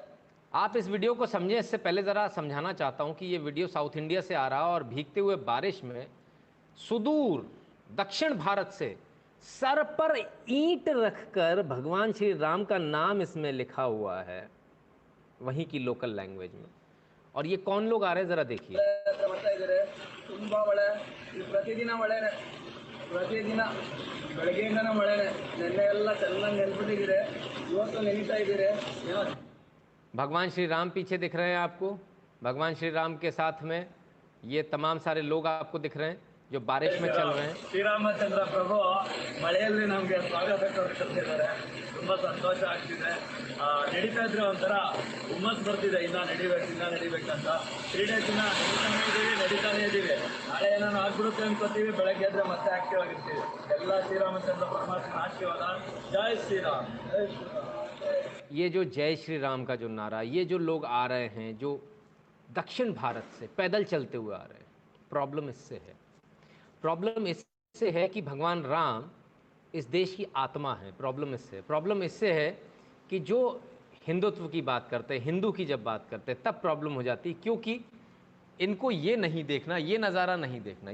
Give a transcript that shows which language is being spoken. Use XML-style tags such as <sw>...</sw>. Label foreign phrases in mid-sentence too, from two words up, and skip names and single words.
<hi>आप इस वीडियो को समझें, इससे पहले ज़रा समझाना चाहता हूँ कि ये वीडियो साउथ इंडिया से आ रहा है और भीगते हुए बारिश में सुदूर दक्षिण भारत से सर पर ईंट रखकर भगवान श्री राम का नाम इसमें लिखा हुआ है, वहीं की</hi> <en>local language</en> <hi>में। और ये कौन लोग आ रहे हैं ज़रा देखिए।</hi> <kn>ತುಂಬಾ ಮಳೆ, ಈ ಪ್ರತಿದಿನ ಮಳೆನೆ, ಪ್ರತಿದಿನ ಬೆಳಗ್ಗೆಯಿಂದನೂ ಮಳೆನೆ. ನೆನ್ನೆ ಎಲ್ಲ ಚೆನ್ನಾಗಿ ನೆನ್ಬಿಟ್ಟಿದ್ದೀರಿ, ಇವತ್ತು ನೆನೀತಾ ಇದ್ದೀರಿ.</kn> <hi>भगवान श्री राम पीछे दिख रहे हैं आपको, भगवान श्री राम के साथ में ये तमाम सारे लोग आपको दिख रहे हैं जो बारिश में चल रहे हैं।</hi> <kn>ಶ್ರೀರಾಮಚಂದ್ರ ಪ್ರಭು ಮಳೆಯಲ್ಲಿ ನಮಗೆ ಸ್ವಾಗತ ಕೊಡ್ತಿದ್ದಾರೆ. ತುಂಬ ಸಂತೋಷ ಆಗ್ತಿದೆ. ನಡೀತಾ ಇದ್ರೆ ಒಂಥರ ಹುಮ್ಮಸ್ ಬರ್ತಿದೆ, ಇನ್ನ ನಡಿಬೇಕಂತ. 3 days ನಡೀತಾನೆ ಇದ್ದೀವಿ. ನಾಳೆ ಏನಾದ್ರು ಆಗ್ಬಿಡುತ್ತೆ ಅನ್ಕೋತೀವಿ, ಬೆಳಗ್ಗೆ ಎದ್ರೆ ಮತ್ತೆ ಆಕ್ಟಿವ್ ಆಗಿರ್ತೀವಿ. ಎಲ್ಲ ಶ್ರೀರಾಮಚಂದ್ರ ಪರಮಾತ್ಮನ ಆಶೀರ್ವಾದ. ಜೈ ಶ್ರೀರಾಮ್, ಜೈ ಶ್ರೀರಾಮ್.</kn> <hi>ये जो जय श्री राम का जो नारा, ये जो लोग आ रहे हैं जो दक्षिण भारत से पैदल चलते हुए आ रहे हैं, प्रॉब्लम इससे है। प्रॉब्लम इससे है कि भगवान राम इस देश की आत्मा है। प्रॉब्लम इससे है कि जो हिंदुत्व की बात करते हैं, हिंदू की जब बात करते हैं, तब प्रॉब्लम हो जाती है, क्योंकि इनको ये नहीं देखना, ये नज़ारा नहीं देखना।</hi>